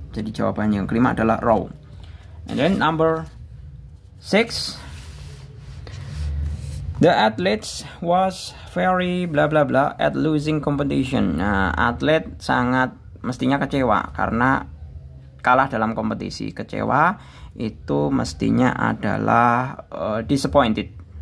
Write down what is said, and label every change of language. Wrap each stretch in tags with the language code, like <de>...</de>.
<id>Jadi jawabannya yang kelima adalah row.</id> <en>And then number 6, the athletes was very blah blah blah at losing competition.</en> <id>Nah, atlet sangat mestinya kecewa karena kalah dalam kompetisi. Kecewa itu mestinya adalah disappointed.</id>